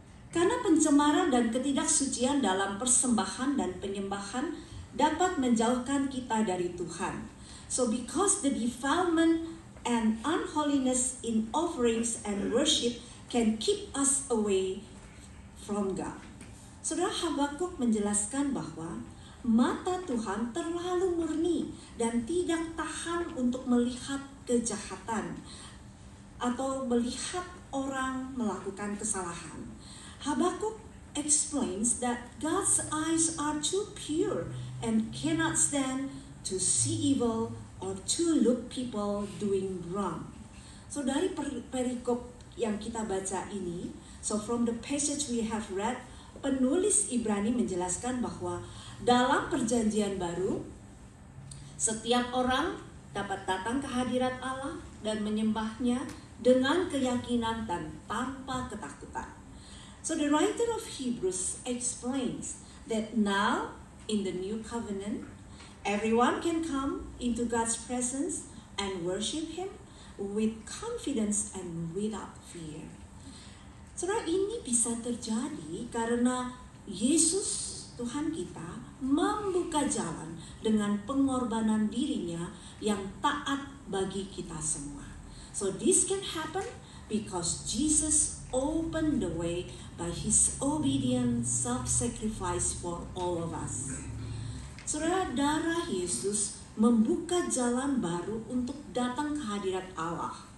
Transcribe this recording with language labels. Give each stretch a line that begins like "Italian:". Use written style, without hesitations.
Indonesian: Karena pencemaran dan ketidaksucian dalam persembahan dan penyembahan dapat menjauhkan kita dari Tuhan.
English: So because the defilement and unholiness in offerings and worship can keep us away from God.
Indonesian: Saudara, Habakuk menjelaskan bahwa mata Tuhan terlalu murni dan tidak tahan untuk melihat kejahatan atau melihat orang melakukan kesalahan.
English: Habakuk explains that God's eyes are too pure and cannot stand to see evil or to look people doing wrong.
Indonesian: So dari perikop yang kita baca ini,
English: so from the passage we have read,
Indonesian: penulis Ibrani menjelaskan bahwa dalam perjanjian baru, setiap orang dapat datang ke hadirat Allah dan menyembahnya dengan keyakinan dan tanpa ketakutan.
English: So the writer of Hebrews explains that now in the new covenant, everyone can come into God's presence and worship Him with confidence and without fear.
Indonesian: Saudara, ini bisa terjadi karena Yesus Tuhan kita membuka jalan dengan pengorbanan dirinya yang taat bagi kita semua.
English: So this can happen because Jesus opened the way by His obedient self-sacrifice for all of us.
Indonesian: Saudara, darah Yesus membuka jalan baru untuk datang ke hadirat Allah.